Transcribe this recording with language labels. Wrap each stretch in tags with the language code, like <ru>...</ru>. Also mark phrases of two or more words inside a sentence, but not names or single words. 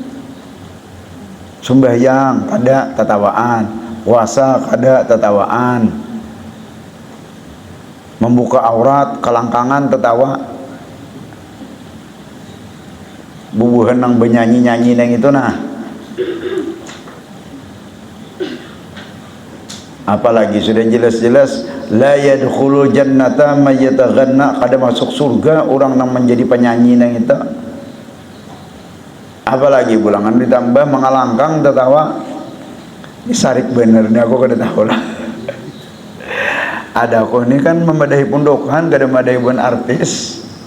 <bjn>Sembahyang kada tatawaan, puasa kada tatawaan, membuka aurat kelangkangan tetawa, bubuhan nang benyanyi-nyanyi nang itu nah. Apalagi sudah jelas-jelas</bjn> <ar>لا يدخل الجنة من يتغنى,</ar> <bjn>kada masuk surga orang yang menjadi penyanyi nang itu. Apalagi bulangan ditambah mengalangkang tertawa. Ini sarik bener nih, aku kada tahu lah. Ada aku ini kan memadahi pondokan, kada memadahi buan artis.</bjn>